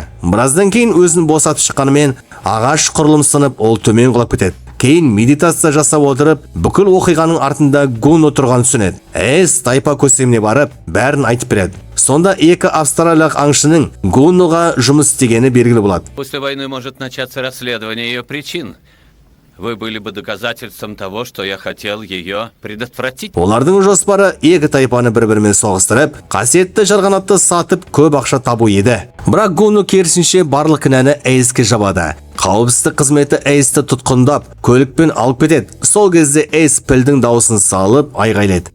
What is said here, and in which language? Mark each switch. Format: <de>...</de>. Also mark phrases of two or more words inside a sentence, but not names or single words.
<kk>Біраздан кейін өзін босатып шыққанымен ағаш құрылым сынып, ол төмен құлап кетеді. Кейін медитация жасап отырып, бүкіл оқиғаның артында Гуно тұрған түсінеді. Эйс тайпа көсеміне барып, бәрін айтып береді. Сонда екі австралиялық аңшының Гуноға жұмыс істегені белгілі болады.</kk> <ru>После войны может начаться расследование ее причин. Вы были бы доказательством того, что я хотел ее предотвратить.</ru> <kk>Олардың жоспары екі тайпаны бір-бірімен соғыстырып, қасиетті жарғанатты сатып көп ақша табу еді. Бірақ Гуно керісінше барлық кінәні Эйске жабады. Қауіпсіздік қызметі Эйсті тұтқындап, көлікпен алып кетеді. Сол кезде Эйс пілдің дауысын салып, айғайлайды.</kk>